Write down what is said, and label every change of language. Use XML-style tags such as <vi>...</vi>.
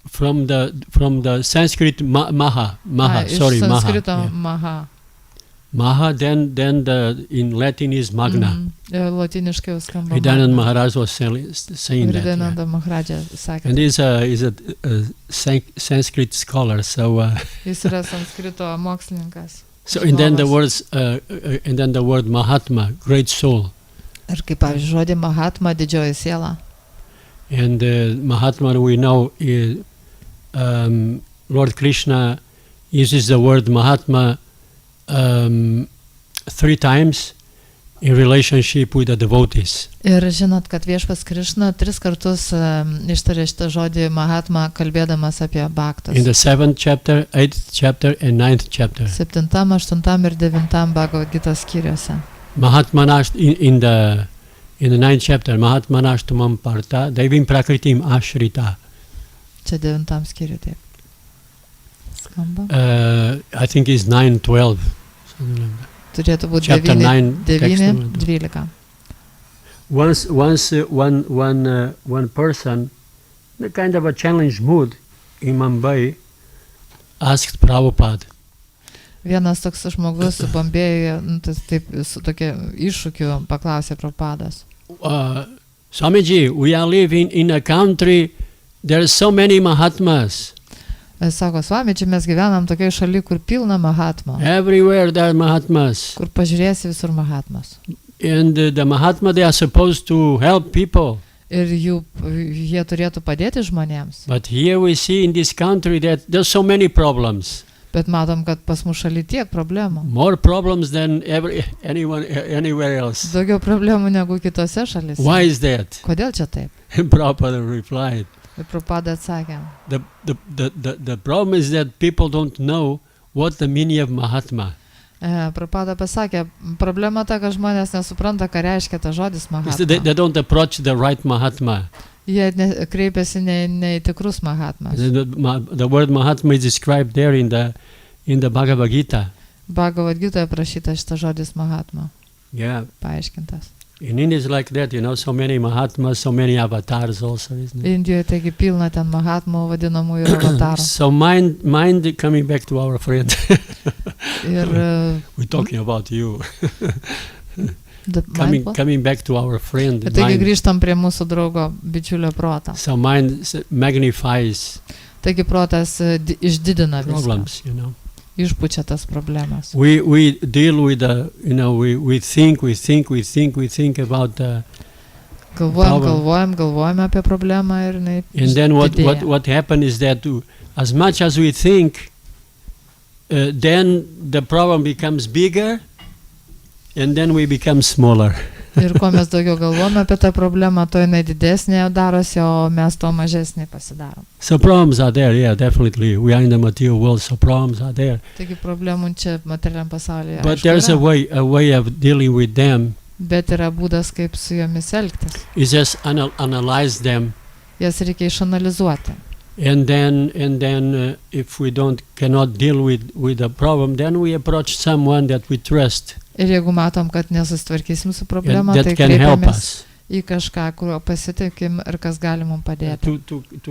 <en>From the Sanskrit maha.</en> <lt>Iš Sanskrito maha.</lt> <en>Maha, then in Latin is magna.</en> <lt>Latiniškai jau skamba</lt> <en>Hridayananda Maharaj was saying that.</en> <lt>Hridayananda Maharajā sakė.</lt> <en>And he's a Sanskrit scholar, so.</en> <lt>Jis yra Sanskrito mokslininkas.</lt> <en>So and then the word Mahatma, great soul.</en> <lt>Ir kaip pavyzdžiui žodį Mahatma, didžioji siela.</lt> <en>And Mahatma, we know, Lord Krishna uses the word Mahatma 3 times in relationship with the devotees.</en> <lt>Ir žinot, kad Viešpats Krišna 3 kartus ištarė šitą žodį Mahatma, kalbėdamas apie bhaktas.</lt> <en>In the 7th chapter, 8th chapter, and 9th chapter.</en> <lt>7, 8 ir 9 Bhagavad Gita skyriuose.</lt> <sa>Mahatmanash</sa> <en>in the 9th chapter,</en> <sa>Mahatmanashtamam parta, Devim prakritim ashrita.</sa> <lt>Čia 9 skyriui taip skamba.</lt> <en>I think it's 9:12.</en> <lt>Turėtų būti</lt> <en>Chapter 9, 9:12. Once one person, in a kind of a challenge mood in Mumbai, asked Prabhupada.</en> <lt>Vienas toks žmogus Bombėjuje, taip su tokia iššūkiu paklausė Prabhupadas.</lt> <en>Swamiji, we are living in a country, there are so many Mahatmas.</en> <lt>Sako, Swamiji, mes gyvenam tokiai šaly, kur pilna Mahatma.</lt> <en>Everywhere there are Mahatmas.</en> <lt>Kur pažiūrėsi visur Mahatmas.</lt> <en>And the Mahatma, they are supposed to help people.</en> <lt>Ir jie turėtų padėti žmonėms.</lt> <en>But here we see in this country that there's so many problems.</en> <lt>Bet matom, kad pas mus šaly tiek problemų.</lt> <en>More problems than anywhere else.</en> <lt>Daugiau problemų negu kitose šalyse.</lt> <en>Why is that?</en> <lt>Kodėl čia taip?</lt> <en>Prabhupada replied.</en> <lt>Ir Prabhupada atsakė.</lt> <en>The problem is that people don't know what the meaning of Mahatma.</en> <lt>Prabhupada pasakė, problema ta, kad žmonės nesupranta, ką reiškia ta žodis Mahatma.</lt> <en>They don't approach the right Mahatma.</en> <lt>Jie kreipiasi ne į tikrus Mahatmas.</lt> <en>The word Mahatma is described there in the Bhagavad Gita.</en> <lt>Bhagavad Gita aprašyta šitas žodis Mahatma.</lt> <en>Yeah.</en> <lt>Paaiškintas.</lt> <en>In India is like that, so many Mahatmas, so many avatars also, isn't it?</en> <lt>Indijoje taigi pilna ten Mahatmų vadinamųjų avatarų.</lt> <en>So mind coming back to our friend. We're talking about you. Coming back to our friend.</en> <lt>Taigi grįžtam prie mūsų draugo bičiulio protą.</lt> <en>So mind magnifies.</en> <lt>Taigi protas išdidina viską.</lt> <en>Problems,</en> <lt>Išpučia tas problemas.</lt> <en>We deal with the, we think about the</en> <lt>Galvojam apie problemą ir jinai didėja.</lt> <en>And then what happens is that as much as we think, then the problem becomes bigger, and then we become smaller.</en> <lt>Ir kuo mes daugiau galvojame apie tą problemą, to jinai didesnė darosi, o mes to mažesnį pasidarom.</lt> <en>So problems are there, yeah, definitely. We are in the material world, so problems are there.</en> <lt>Taigi problemų čia materialiam pasaulyje.</lt> <en>But there's a way of dealing with them.</en> <lt>Bet yra būdas, kaip su jomis elgtis.</lt> <en>Is just analyze them.</en> <lt>Jas reikia išanalizuoti.</lt> <en>And then if we cannot deal with the problem, then we approach someone that we trust.</en> <lt>Ir jeigu matom, kad nesusitvarkysim su problema, tai kreipiamės į kažką, kuriuo pasitikim ir kas gali mums padėti.</lt>